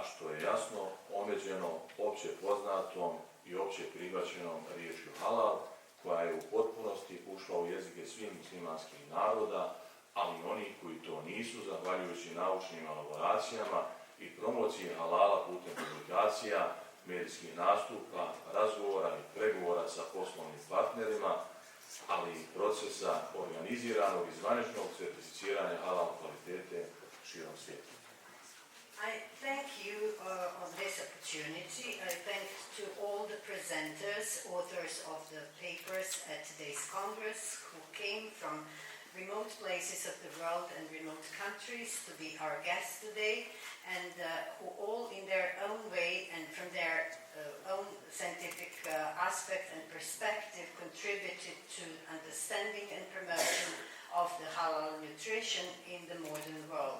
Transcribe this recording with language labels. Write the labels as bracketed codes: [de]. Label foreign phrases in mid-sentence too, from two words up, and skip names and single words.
[bs] što je jasno omeđeno opće poznatom i opće prihvaćenom riječju halal, koja je u potpunosti ušla u jezike svih muslimanskih naroda, ali i oni koji to nisu, zahvaljujući naučnim elaboracijama i promociji halala putem publikacija, medijskih nastupa, razgovora i pregovora sa poslovnim partnerima, ali i procesa organiziranog i zvaničnog certificiranja halal kvalitete širom svijeta. [en] I thank you on this opportunity. I thank to all the presenters, authors of the papers at today's Congress who came from remote places of the world and remote countries to be our guests today and who all in their own way and from their own scientific aspect and perspective contributed to understanding and promotion of the halal nutrition in the modern world.